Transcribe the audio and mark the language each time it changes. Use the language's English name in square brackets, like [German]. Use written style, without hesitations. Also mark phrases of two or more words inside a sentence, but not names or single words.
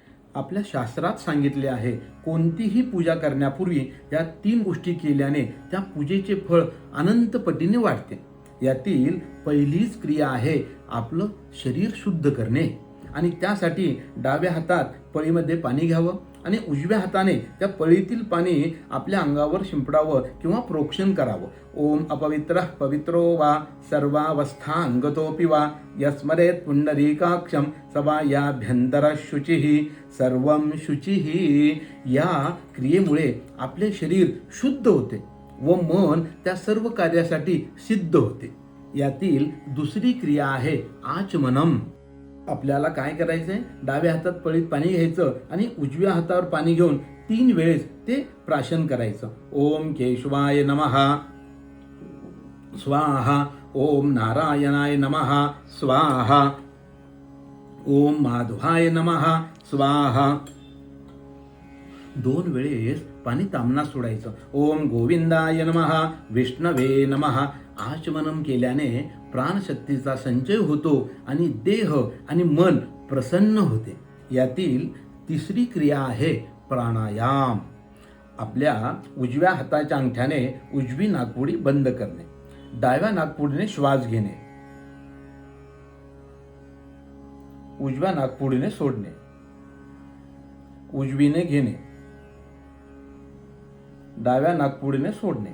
[Marathi] आपल्या शास्त्रात सांगितले आहे, कोणतीही पूजा करण्यापूर्वी या 3 गोष्टी केल्याने त्या पूजेचे फळ अनंत पटीने वाढते. यातील पहिलीच क्रिया आहे आपलं शरीर शुद्ध करणे. आणि त्यासाठी डाव्या हातात पळीमध्ये पाणी घ्यावं आणि उजव्या हाताने त्या पळीतील पाणी आपल्या अंगावर शिंपडावं किंवा प्रोक्षण करावं. [Sanskrit] ओम अपवित्रः पवित्रो वा सर्वावस्थांगतोऽपि वा यस्मरेत् पुंडरीकाक्षं सवायाभ्यंतरः शुचिः सर्वं शुचिः. [Marathi] या क्रियेमुळे आपले शरीर शुद्ध होते व मन त्या सर्व कार्यासाठी सिद्ध होते. यातील दुसरी क्रिया आहे आचमनम. आपल्याला काय करायचंय, डाव्या हातात पळीत पाणी घ्यायचं आणि उजव्या हातावर पाणी घेऊन 3 वेळेस ते प्राशन करायचं. [Sanskrit] ओम केशवाय नमः स्वाहा, ओम नारायणाय नमः स्वाहा, ओम माधवाय नमः स्वाहा. [Marathi] 2 वेळेस पाणी तांबण्यास सोडायचं. [Sanskrit] ओम गोविंदाय नमः विष्णवे नमः. [Marathi] आचमनम केल्याने प्राणशक्तीचा संचय होतो आणि देह आणि मन प्रसन्न होते. यातील तिसरी क्रिया आहे प्राणायाम. आपल्या उजव्या हाताच्या अंगठ्याने उजवी नाकपुडी बंद करणे, डाव्या नाकपुडीने श्वास घेणे, उजव्या नाकपुडीने सोडणे, उजवीने घेणे, डाव्या नाकपुडीने सोडणे.